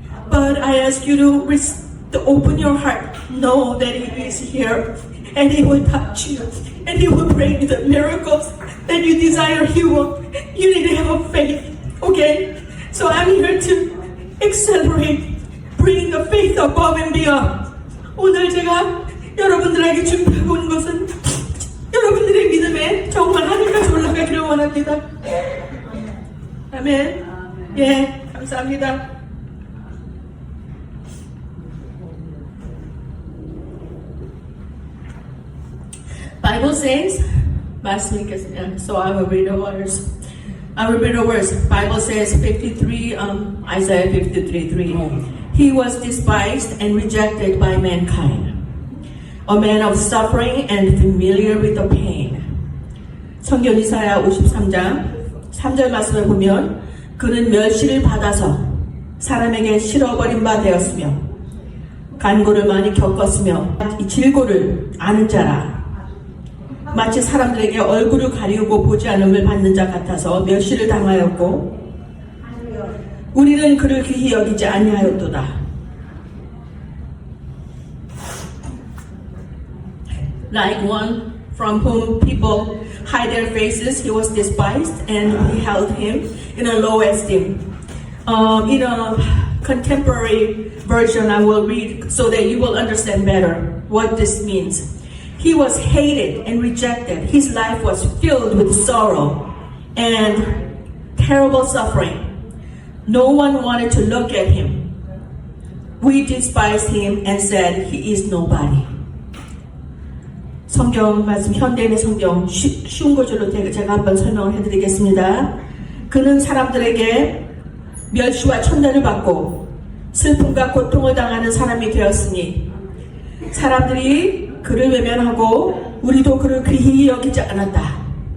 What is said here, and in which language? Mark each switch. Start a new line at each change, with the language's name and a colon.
English: But I ask you to open your heart, know that He is here and He will touch you and He will bring you the miracles that you desire. You need to have a faith, okay? So I'm here to accelerate, bring the faith above and beyond.
Korean: 오늘 제가 여러분들에게 준비하고 온 것은 여러분들의 믿음에 정말 하늘까지 올라가기를 원합니다. 아멘. 예, 감사합니다.
English: Bible says,
Korean: 말씀 읽겠습니다.
English: So I will read the words. I will read the words. Bible says 53, Isaiah 53:3. He was despised and rejected by mankind, a man of suffering and familiar with the pain.
Korean: 성경 이사야 53장 3절 말씀을 보면 그는 멸시를 받아서 사람에게 실어버린 바 되었으며 간고를 많이 겪었으며 이 질고를 아는 자라. 마치 사람들에게 얼굴을 가리우고 보지 않음을 받는 자 같아서 멸시를 당하였고 우리는 그를 귀히 여기지 아니하였도다.
English: Like one from whom people hide their faces, he was despised and we held him in a low esteem. In a contemporary version I will read so that you will understand better what this means. He was hated and rejected. His life was filled with sorrow and terrible suffering. No one wanted to look at him. We despised him and said, he is nobody.
Korean: 성경 말씀, 현대인의 성경 쉬운 구절로 제가 한번 설명을 해드리겠습니다. 그는 사람들에게 멸시와 천대를 받고 슬픔과 고통을 당하는 사람이 되었으니 사람들이 그를 외면하고 우리도 그를 귀히 여기지 않았다.